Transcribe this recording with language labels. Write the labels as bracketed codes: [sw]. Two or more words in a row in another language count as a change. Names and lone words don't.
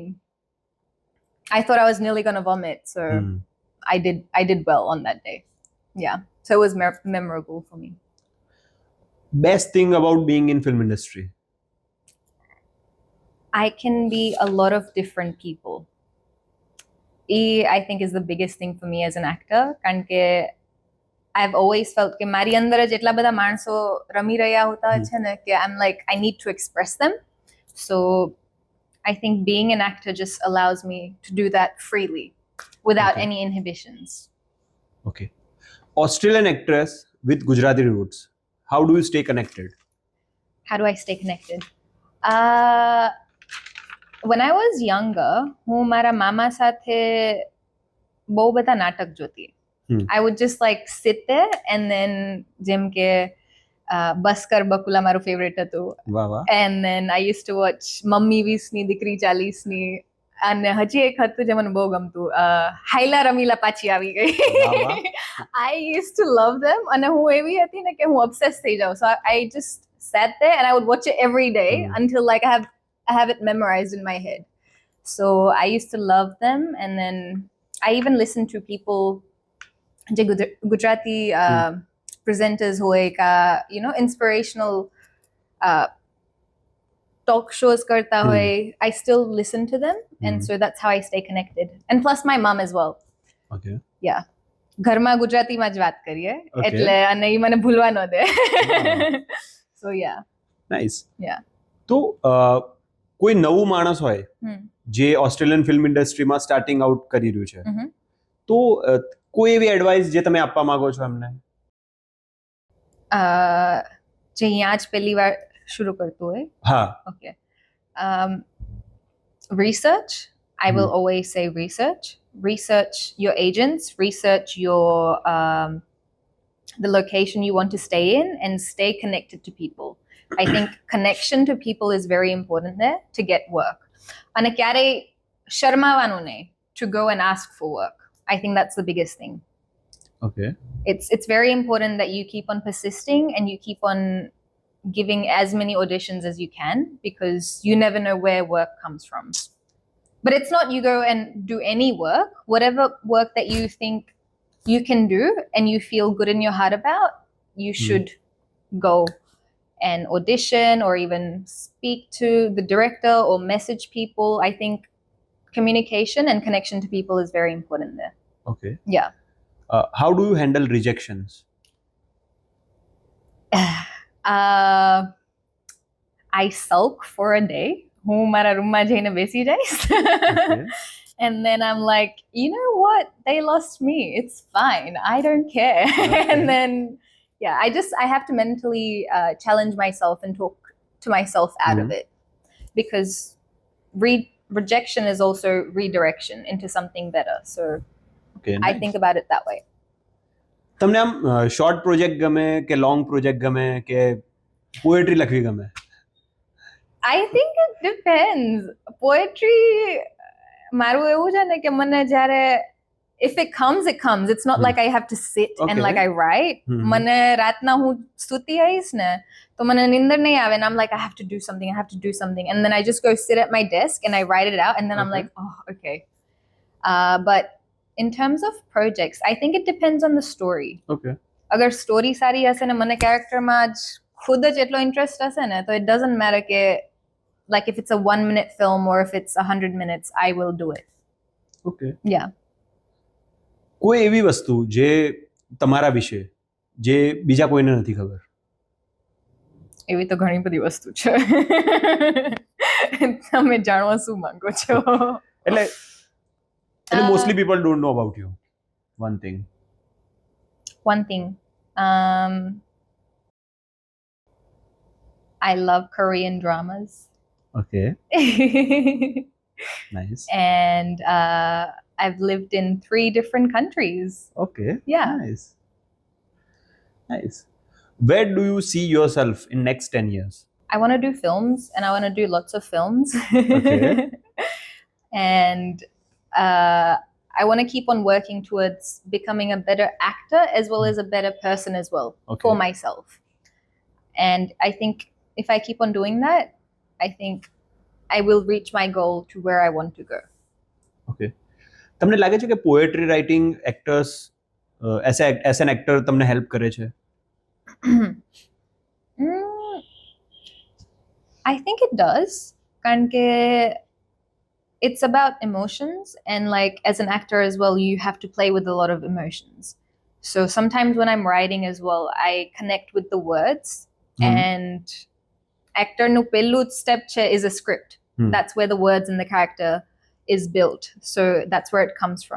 [en] I thought I was nearly gonna vomit, so I did well on that day. Yeah, so it was memorable for me. Best thing about being in film industry? I can be a lot of different people. I think is the biggest thing for me as an actor. [gu] કારણ કે [en] I've always felt [gu] કે મારી અંદર જ એટલા બધા માણસો રમી રહ્યા હોતા છે ને કે [en] I'm like I need to express them. So I think being an actor just allows me to do that freely without Okay. any inhibitions. Okay. Australian actress with Gujarati roots. How do you stay connected? How do I stay connected? When I was younger, [gu] હું મારા મામા સાથે બહુ બધા નાટક જોતી. [en] I would just like sit there and then [gu] જેમ કે બસ્કર બકુલા મારું ફેવરેટ હતું. વાહ વાહ. [en] And then I used to watch [gu] મમ્મી 20ની દીકરી 40ની અને હજી એક હતું જે મને બહુ ગમતું હાઈલા રમીલા પાછી આવી ગઈ. [en] I used to love them [gu] અને હું એવી હતી ને કે હું obsessed થઈ જાઉં. [en] So I just sat there and I would watch it every day until like I have it memorized in my head. So I used to love them, and then I even listened to people જે Gujarati presenters [gu] હોય કા [en] inspirational talk shows [gu] કરતા હોય. [en] I still listen to them, and so that's how I stay connected. And plus my mom as well. Okay. Yeah. [gu] ઘરમાં ગુજરાતીમાં જ વાત કરીએ [en] Okay. [gu] એટલે અને ઈ મને ભૂલવા ન દે. [en] So yeah. Nice. Yeah. [gu] તો કોઈ નવું માણસ હોય જે [en] Australian film industryમાં starting out [gu] કરી રહ્યું છે, તો કોઈ એવી એડવાઇસ જે તમે આપવા માંગો છો એમને? જે અહીંયા જ પહેલી વાર શરૂ કરતું હોય. હા. [en] Okay. Research. I will Hmm. always say research. Research your agents, research your the location you want to stay in, and stay connected to people. I think connection to people is very important there to get work. [gu] અને ક્યારેય શરમાવાનું નહીં [en] to go and ask for work. I think that's the biggest thing. ઓકે. It's very important that you keep on persisting and you keep on giving as many auditions as you can, because you never know where work comes from. But it's not you go and do any work. Whatever work that you think you can do and you feel good in your heart about, you should go and audition or even speak to the director or message people. I think communication and connection to people is very important there. ઓકે. Yeah. How do you handle rejections? I sulk for a day. [gu] હું મારા રૂમમાં જઈને બેસી જઈશ. [en] And then I'm like, you know what? They lost me. It's fine. I don't care. Okay. And then, yeah, I have to mentally challenge myself and talk to myself out of it, because rejection is also redirection into something better. So ઓકે. I think about it that way. [gu] તમને આમ [en] short project [gu] ગમે કે [en] long project [gu] ગમે કે પોએટ્રી લખવી ગમે? [en] I think it depends. Poetry, [gu] મારું એવું છે ને કે મને જ્યારે [en] if it comes, it comes. It's not like I have to sit and Okay. like I write. [gu] મને રાતના હું સૂતી આવીશ ને તો મને નીંદર નહીં આવે, [en] and I'm like, I have to do something, and then I just go sit at my desk and I write it out, and then I'm Okay. like, oh, okay. But in terms of projects, I think it depends on the story. ઓકે. [gu] અગર સ્ટોરી સારી હશે ને મને કેરેક્ટરમાં જ ખુદ જ એટલો ઇન્ટરેસ્ટ હશે ને તો [en] it doesn't matter કે like if it's a 1-minute film or if it's 100 minutes, I will do it. ઓકે. Yeah. [gu] કોઈ એવી વસ્તુ જે તમારા વિશે જે બીજા કોઈને નથી ખબર? એવી તો ઘણી બધી વસ્તુ છે. તમે જાણવા શું માંગો છો? [en] એટલે mostly people don't know about you. One thing. One thing. I love Korean dramas. Okay. Nice. And I've lived in 3 different countries. ઓકે. Yeah. Nice. Nice. Where do you see yourself in next 10 years? I want to do films, and I want to do lots of films. Okay. And I want to keep on working towards becoming a better actor as well as a better person as well. Okay. For myself. And I think if I keep on doing that, I think I will reach my goal to where I want to go. ઓકે. [gu] તમને લાગે છે કે [en] poetry writing actors as an actor [gu] તમને હેલ્પ કરે છે? [en] I think it does. [gu] કારણ કે [en] it's about emotions, and like as an actor as well, you have to play with a lot of emotions. So sometimes when I'm writing as well, I connect with the words, and actor [gu] નું પહેલું [en] step is a script. That's where the words and the character is built. So that's where it comes from.